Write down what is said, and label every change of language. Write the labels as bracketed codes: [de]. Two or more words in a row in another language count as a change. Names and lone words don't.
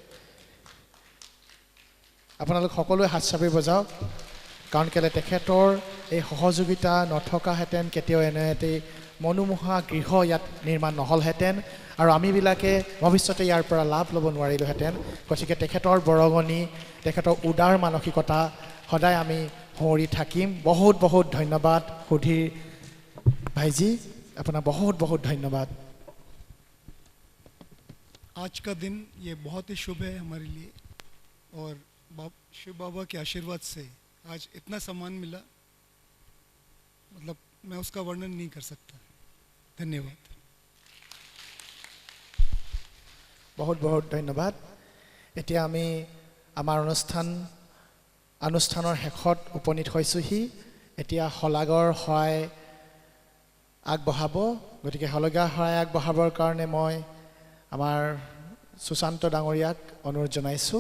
[as] আপোনালোক সকলোৱে হাত চাপৰি বজাওক, কাৰণ কেলৈ তেখেতৰ এই সহযোগিতা নথকাহেঁতেন কেতিয়াও এনে এটি মনোমোহা গৃহ ইয়াত নিৰ্মাণ নহ'লহেঁতেন আৰু আমিবিলাকে ভৱিষ্যতে ইয়াৰ পৰা লাভ ল'ব নোৱাৰিলোহেঁতেন। গতিকে তেখেতৰ বৰঙণি, তেখেতৰ উদাৰ মানসিকতা সদায় আমি সুঁৱৰি থাকিম। বহুত বহুত ধন্যবাদ সুধীৰ ভাইজি, আপোনাক বহুত বহুত ধন্যবাদ। [hi] आज का दिन ये बहुत ही शुभ है हमारे लिए और शिव बाबा के आशीर्वाद से आज इतना सम्मान मिला, मतलब मैं उसका वर्णन नहीं कर सकता। धन्यवाद। बहुत बहुत धन्यवाद। [as] এতিয়া আমি আমাৰ অনুষ্ঠানৰ শেষত উপনীত হৈছোহি। এতিয়া শলাগৰ শৰাই আগবঢ়াব। গতিকে শলাগৰ শৰাই আগবঢ়াবৰ কাৰণে মই আমাৰ সুশান্ত ডাঙৰীয়াক অনুৰোধ জনাইছোঁ।